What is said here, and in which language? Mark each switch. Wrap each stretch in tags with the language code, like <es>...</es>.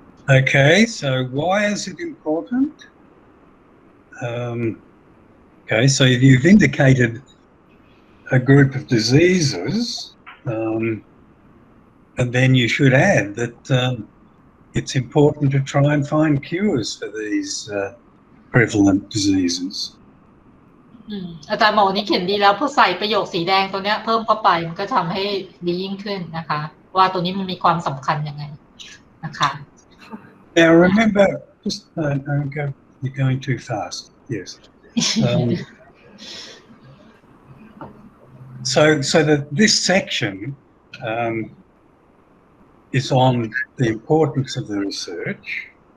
<en>Okay, so why is it important? Okay, so you've indicated a group of diseases, and then you should add that it's important to try and find cures for these prevalent diseases.</en> <th>อาจารย์บอกนี้เขียนดีแล้วพอใส่ประโยคสีแดงตัวเนี้ยเพิ่มเข้าไปมันก็ทำให้ดียิ่งขึ้นนะคะว่าตัวนี้มันมีความสำคัญยังไงนะคะ</th> <en>Now remember, just you're going too fast. Yes. So that this section is on the importance of the research,</en>